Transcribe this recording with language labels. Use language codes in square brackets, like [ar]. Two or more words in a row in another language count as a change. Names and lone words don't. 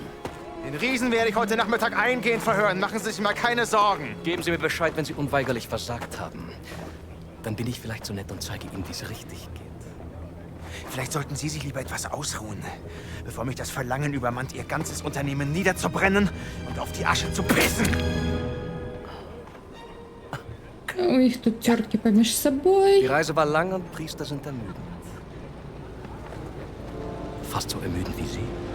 [de] Den Riesen werde ich heute Nachmittag eingehend verhören. Machen Sie sich mal keine Sorgen. Geben Sie mir Bescheid, wenn Sie unweigerlich versagt haben. Dann bin ich vielleicht so nett und zeige Ihnen, wie es richtig geht. Vielleicht sollten Sie sich lieber etwas ausruhen, bevor mich das Verlangen übermannt, Ihr ganzes Unternehmen niederzubrennen und auf die Asche zu pissen. [ru] У них тут тёрки помеж собой. [de] Die Reise war lang und Priester sind ermüdend. Fast so ermüdend wie Sie.